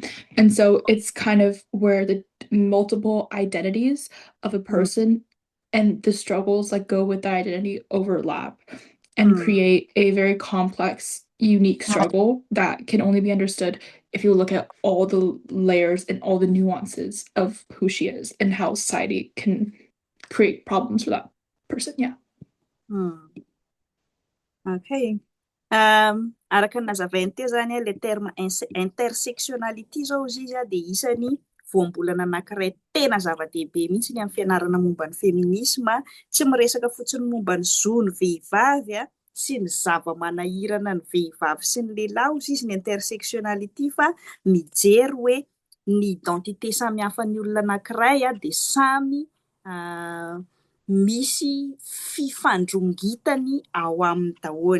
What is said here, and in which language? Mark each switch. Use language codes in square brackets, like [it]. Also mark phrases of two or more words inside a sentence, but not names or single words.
[en] And so it's kind of where the multiple identities of a person and the struggles that go with the identity overlap and create a very complex, unique struggle that can only be understood if you look at all the layers and all the nuances of who she is and how society can create problems for that person. Yeah. Okay. [mg] Araka nazavainy teo zany [fr] le terme [mg] intersectionality zao izy de isany voambolana anankiray tena zava-dehibe mihitsy ny amin'ny fianarana momba ny féminisme tsy miresaka fotsiny momba ny zon'ny vehivavy sy ny zava-manahirana ny vehivavy sy ny lehilahy izy ny intersectionality fa mijery hoe ny identité samy hafan'ny olona anankiray de samy misy fifandrongitany ao amin'ny daholo.